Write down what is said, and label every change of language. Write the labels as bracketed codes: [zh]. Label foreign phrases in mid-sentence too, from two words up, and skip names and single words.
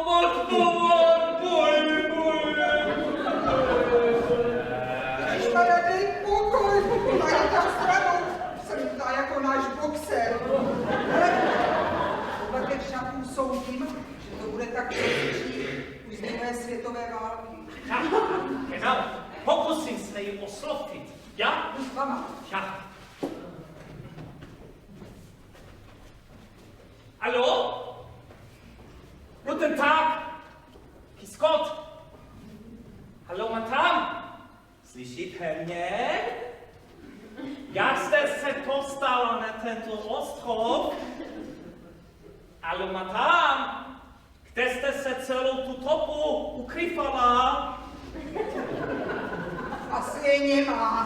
[cs] Tady pokoj, tady tam stranou, jsem tady jako náš boxer. Hele, podle těch šatů soudím, že to bude tak přesvědčí už z 2. světové války. Genau, pokusím se ji oslovit. Já? S váma. [de] Ja. Hallo? Guten Tag. Grüß Gott. Hallo, Madame. [cs] Slyšíte mě? Jak jste se dostala na tento ostrov? [de] Hallo, Madame. [cs] Kde jste se celou tu dobu ukrývala? Asi je nemá.